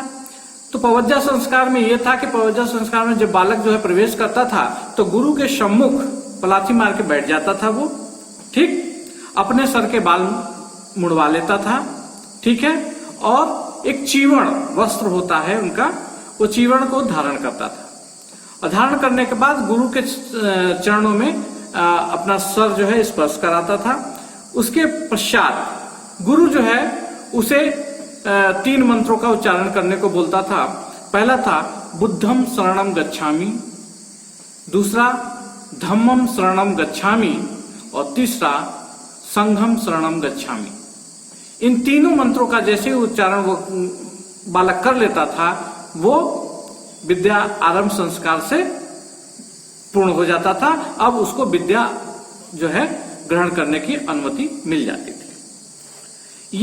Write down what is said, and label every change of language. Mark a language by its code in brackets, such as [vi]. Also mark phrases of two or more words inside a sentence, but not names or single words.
[hi] तो पवज्जा संस्कार में यह था कि पवज्जा संस्कार में जब बालक जो है प्रवेश करता था तो गुरु के सम्मुख पलाथी मार के बैठ जाता था वो, ठीक, अपने सर के बाल मुड़वा लेता था, ठीक है, और एक चीवण वस्त्र होता है उनका, वो चीवण को धारण करता था और धारण करने के बाद गुरु के चरणों में अपना सर जो है स्पर्श कराता था। उसके पश्चात गुरु जो है उसे 3 मंत्रों का उच्चारण करने को बोलता था। पहला था [pi] बुद्धम शरणम गच्छामि, दूसरा धम्मम शरणम गच्छामि [hi] और तीसरा [pi] संघम शरणम गच्छामि। [hi] इन तीनों मंत्रों का जैसे उच्चारण वो बालक कर लेता था वो विद्या आरंभ संस्कार से पूर्ण हो जाता था। अब उसको विद्या जो है ग्रहण करने की अनुमति मिल जाती थी।